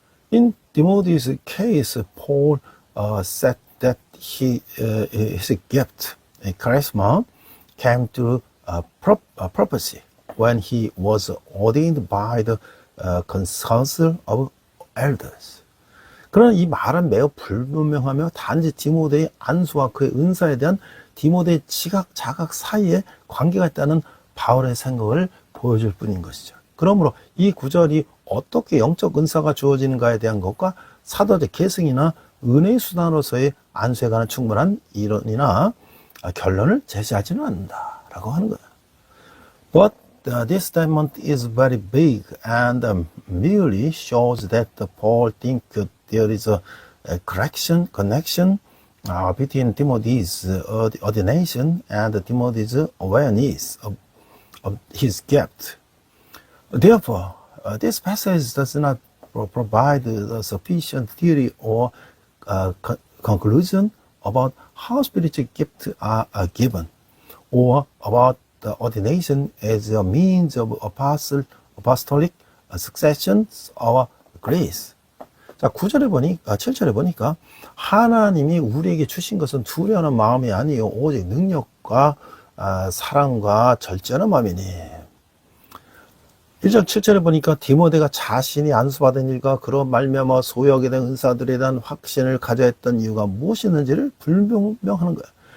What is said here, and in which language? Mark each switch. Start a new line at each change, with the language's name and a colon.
English: In Timothy's case, Paul said that his gift, charisma, came to prophecy when he was ordained by the council of elders.
Korean: 그러나 이 말은 매우 불분명하며 단지 디모데의 안수와 그의 은사에 대한 디모데의 지각, 자각 사이에 관계가 있다는 바울의 생각을 보여줄 뿐인 것이죠. 그러므로 이 구절이 어떻게 영적 은사가 주어지는가에 대한 것과 사도적 계승이나 은혜의 수단으로서의 안수에 관한 충분한 이론이나 결론을 제시하지는 않는다라고 하는 거예요.
English: But this statement is very big and merely shows that Paul thinks there is a connection between Timothy's ordination and Timothy's awareness of his gift. Therefore, this passage does not provide a sufficient theory or conclusion about how spiritual gifts are given, or about the ordination as a means of apostolic succession or grace.
Korean: 자, 7절에 보니까 하나님이 우리에게 주신 것은 두려워하는 마음이 아니요 오직 능력과 사랑과 절제하는 마음이니. 1절 7절에 보니까 디모데가 자신이 안수받은 일과 그런 말미암아 소유하게 된 은사들에 대한 확신을 가져야 했던 이유가 무엇이었는지를 불명명하는 거예요.